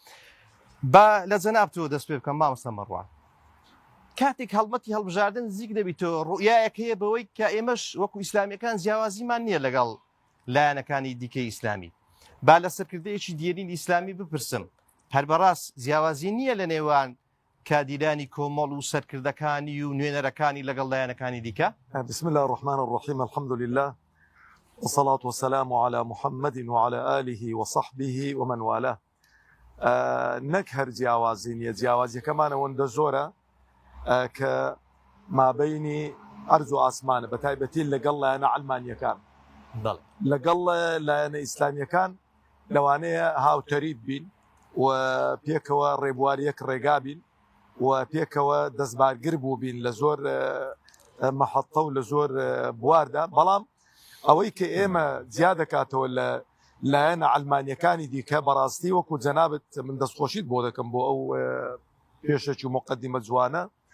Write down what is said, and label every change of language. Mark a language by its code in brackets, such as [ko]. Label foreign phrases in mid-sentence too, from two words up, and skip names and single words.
[ckb] بە لە جەناب تۆ دەست پێ بکەم مامۆستا مەڕوان. کاتێک هەڵمەتی هەڵبژاردن زیک دەبیتەوە، ڕوئیایەک هەیە بەوەی کە ئێمەش وەکو ئیسلامیەکان جیاوازیمان نییە لەگەڵ لایەنەکانی دیکەی ئیسلامی. با لە سەرکردەیەکی دێرین ئیسلامی بپرسم، هەر بەڕاست جیاوازی نییە لە نێوان کادیرانی کۆمەڵ و سەرکردەکانی و نوێنەرەکانی لەگەڵ لایەنەکانی دیکە؟ [ar] بسم الله الرحمن الرحيم، الحمد لله والصلاة والسلام على محمد وعلى آله وصحبه ومن والاه. [ckb] نەک هەر جیاوازی نیە، جیاوازیەکەمانە وەندە زۆرە کە مابەینی ئەرز و ئاسمانە، بە تایبەتی لەگەڵ لایەنە عەلمانیەکان، لەگەڵ لایەنە ئیسلامیەکان لەوانەیە هاوتەریب بین، و پێکەوە ڕێبواریەک ڕێگابین و پێکەوە دەستبارگر بوو بین لە زۆر مەحەتە و لە زۆر بواردا بەڵام ئەوەی کە ئێمە جیا دەکاتەوە لە لایەنە ئەلمانیەکانی دیکە بەڕاستی وەکو جەنابەت من دەستخۆشیت بۆ دەکەم بۆ ئەو پێشەکی و مقدمە جوانە